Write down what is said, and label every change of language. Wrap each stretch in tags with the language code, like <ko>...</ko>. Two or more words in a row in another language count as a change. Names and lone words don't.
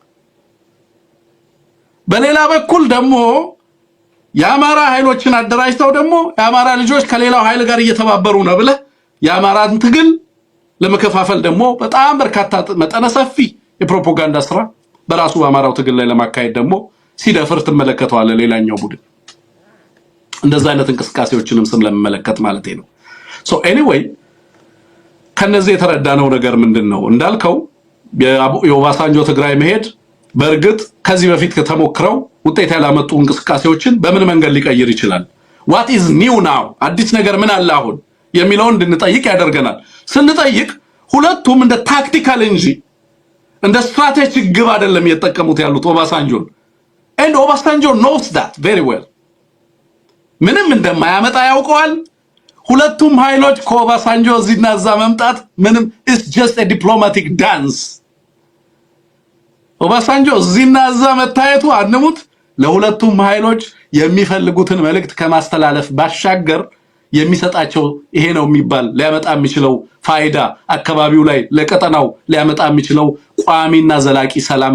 <am>በሌላ በኩል ደግሞ የአማራ ኃይሎችን አደራጅተው ደግሞ የአማራ ልጆች ከሌላው ኃይል ጋር እየተባበሩ ነው ብለ የአማራን ትግል ለመከፋፈል ደግሞ በጣም በርካታ መጠነ ሰፊ የፕሮፓጋንዳ ስራ በራሱ በአማራው ትግል ላይ ለማካሄድ ደግሞ ሲደፍር ትመለከተዋለህ። ሌላኛው ቡድን እንደዛ አይነት እንቅስቃሴዎችንም ስለመመለከት ማለት ነው። ኤኒዌይ ከነዚህ የተረዳነው ነገር ምንድነው? እንዳልከው የኦባሳንጆ ትግራይ መሄድ በእርግጥ ከዚህ በፊት ከተሞክረው ውጤት ያላመጡ እንቅስቃሴዎችን በምን መንገድ ሊቀይር ይችላል?</am> <en>what is new now?</en> <am>አዲስ ነገር ምን አለ አሁን የሚለውን እንድንጠይቅ ያደርገናል። ስንጠይቅ ሁለቱም እንደ ታክቲካል እንጂ እንደ ስትራቴጂክ ግብ አይደለም እየተጠቀሙት ያሉት ኦባሳንጆን</am> <en>and Obasanjo knows that very well።</en> <am>ምንም እንደማያመጣ ያውቀዋል። ሁለቱም ኃይሎች ከኦባሳንጆ እዚህና እዛ መምጣት ምንም</am> <en>it's just a diplomatic dance።</en> <am>ኦባሳንጆ እዚህና እዛ መታየቱ አንሙት ለሁለቱም ኃይሎች የሚፈልጉትን መልእክት ከማስተላለፍ ባሻገር የሚሰጣቸው ይሄ ነው የሚባል ሊያመጣ የሚችለው ፋይዳ አካባቢው ላይ ለቀጠናው ሊያመጣ የሚችለው ቋሚና ዘላቂ ሰላም</am>